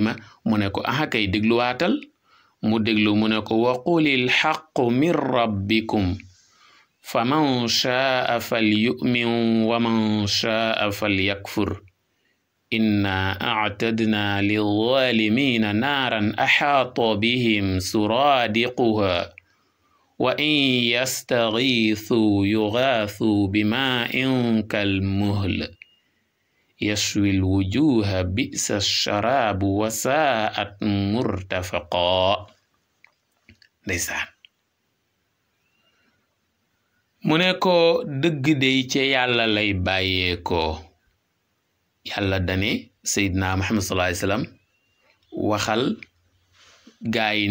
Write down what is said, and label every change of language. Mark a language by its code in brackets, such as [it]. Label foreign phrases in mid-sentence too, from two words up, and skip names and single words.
[wo] ma mu ne ko aha kay dégluwaatal mu déglu mu ne [ar] ko وقل الحق من ربكم فمن شاء فليؤمن ومن شاء فليكفر إنا أعتدنا للظالمين نارا أحاط بهم سرادقها وإن يستغيثوا يغاثوا بماء كالمهل يشوي الوجوه بئس الشراب وساءت مرتفقا ndeysaan [wo] mu ne ko dëgg dey ca yàlla lay bàyyeekoo yàlla dane Seydina Muhammad [ar] صلى الله عليه وسلم [wo] waxal gaa yi